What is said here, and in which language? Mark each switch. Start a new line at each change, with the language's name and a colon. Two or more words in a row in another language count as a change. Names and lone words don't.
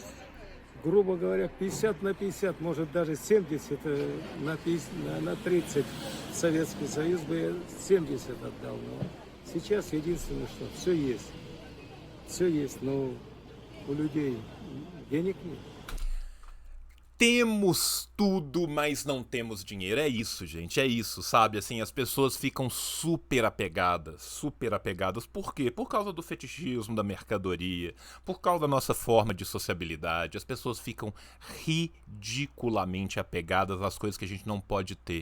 Russian: Грубо говоря, 50 на 50, может даже 70 на 30. Советский Союз бы я 70 отдал. Но сейчас единственное, что все есть. Все есть, но у людей денег нет.
Portuguese: Temos tudo, mas não temos dinheiro. É isso, gente. É isso, sabe? Assim, as pessoas ficam super apegadas. Super apegadas. Por quê? Por causa do fetichismo da mercadoria. Por causa da nossa forma de sociabilidade. As pessoas ficam ridiculamente apegadas às coisas que a gente não pode ter.